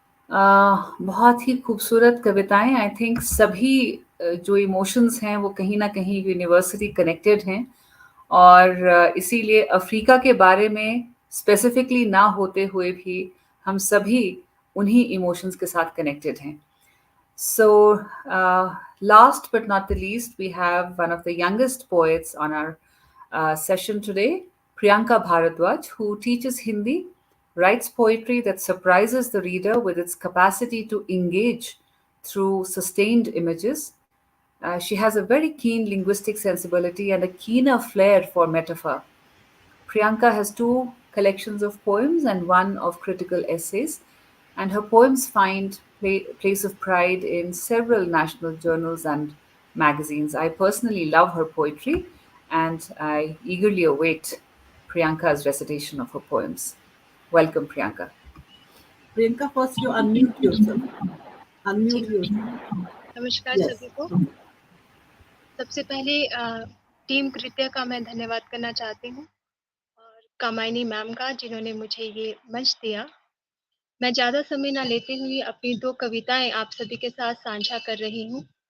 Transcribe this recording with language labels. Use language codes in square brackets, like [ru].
[hi] बहुत ही खूबसूरत कविताएं। [en] I think [hi] सभी जो इमोशंस हैं वो कहीं ना कहीं यूनिवर्सली कनेक्टेड हैं, और इसीलिए अफ्रीका के बारे में स्पेसिफिकली ना होते हुए भी हम सभी उन्हीं इमोशंस के साथ कनेक्टेड हैं। [en] So, last but not the least, we have one of the youngest poets on our session today, Priyanka Bharadwaj, who teaches Hindi, writes poetry that surprises the reader with its capacity to engage through sustained images. She has a very keen linguistic sensibility and a keener flair for metaphor. Priyanka has two collections of poems and one of critical essays, and her poems find place of pride in several national journals and magazines. I personally love her poetry, and I eagerly await Priyanka's recitation of her poems. Welcome, Priyanka. Priyanka, first you unmute yourself. [hi] Ji, [en] Unmute yourself. [hi] नमस्कार [en] Yes. [hi] सभी को। सबसे पहले team कृत्य का मैं धन्यवाद करना चाहती हूँ, और कामायनी मैम का जिन्होंने मुझे ये मंच दिया। मैं ज़्यादा समय ना लेते हुए अपनी 2 कविताएं आप सभी के साथ साझा कर रही हूँ।